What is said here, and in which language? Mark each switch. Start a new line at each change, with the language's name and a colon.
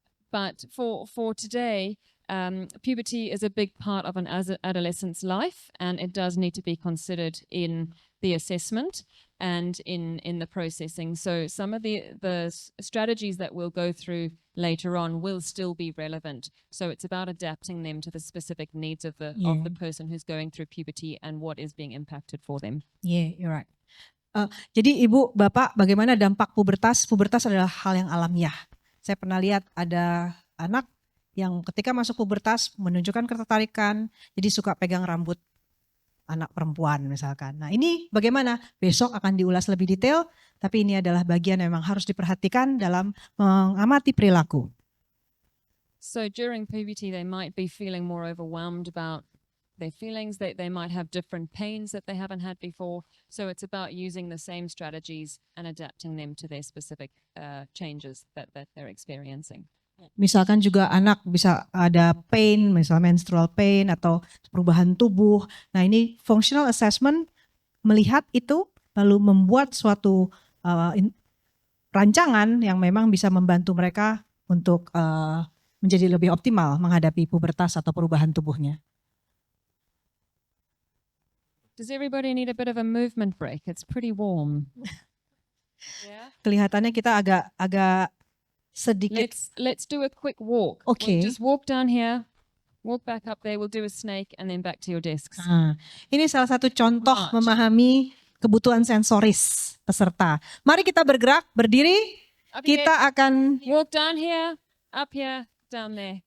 English: But for today, puberty is a big part of an adolescent's life, and it does need to be considered in the assessment and in the processing. So some of the strategies that we'll go through later on will still be relevant. So it's about adapting them to the specific needs of the person who's going through puberty and what is being impacted for them. Yeah, you're right.
Indonesian: Jadi Ibu, Bapak, bagaimana dampak pubertas? Pubertas adalah hal yang alamiah. Saya pernah lihat ada anak yang ketika masuk pubertas menunjukkan ketertarikan, jadi suka pegang rambut anak perempuan misalkan. Nah, ini bagaimana? Besok akan diulas lebih detail, tapi ini adalah bagian yang memang harus diperhatikan dalam mengamati perilaku.
English: So during puberty, they might be feeling more overwhelmed about their feelings. They might have different pains that they haven't had before. So it's about using the same strategies and adapting them to their specific changes that they're experiencing.
Indonesian: Misalkan juga anak bisa ada pain, misalnya menstrual pain atau perubahan tubuh. Nah, ini functional assessment melihat itu lalu membuat suatu rancangan yang memang bisa membantu mereka untuk menjadi lebih optimal menghadapi pubertas atau perubahan tubuhnya.
English: Does everybody need a bit of a movement break? It's pretty warm. Yeah.
Indonesian: Kelihatannya kita agak sedikit.
English: Let's do a quick walk. Okay. We'll just walk down here, walk back up there. We'll do a snake and then back to your desks.
Indonesian: Ini salah satu contoh memahami kebutuhan sensoris peserta. Mari kita bergerak, berdiri. Kita akan
English: walk down here, up here, down there.